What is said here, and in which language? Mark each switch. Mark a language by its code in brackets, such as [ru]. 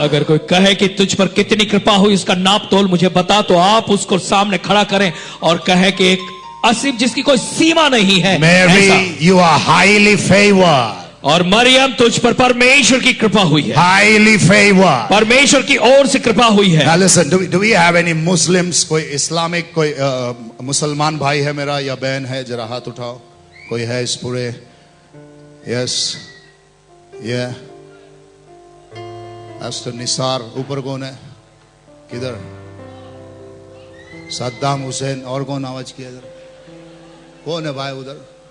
[hi] अगर कोई कहे कि तुझ पर कितनी कृपा हुई उसका नाप तोल मुझे बता, तो आप उसको सामने खड़ा करें और कहे कि एक असीम जिसकी कोई सीमा नहीं है। [en] Mary, [hi] ऐसा। [en] you are highly favored. [hi] और मरियम तुझ पर परमेश्वर की कृपा हुई है। [en] Highly favored. [hi] परमेश्वर की ओर से कृपा हुई है। [en] Now listen, do we have any Muslims? [hi] कोई इस्लामिक कोई मुसलमान भाई है मेरा या बहन है? जरा हाथ उठाओ। कोई है इस पूरे? Yes. Yeah. Pastor निसार, ऊपर कौन है? किधर? सद्दाम हुसैन, और कौन आवाज किया इधर? कौन है भाई उधर?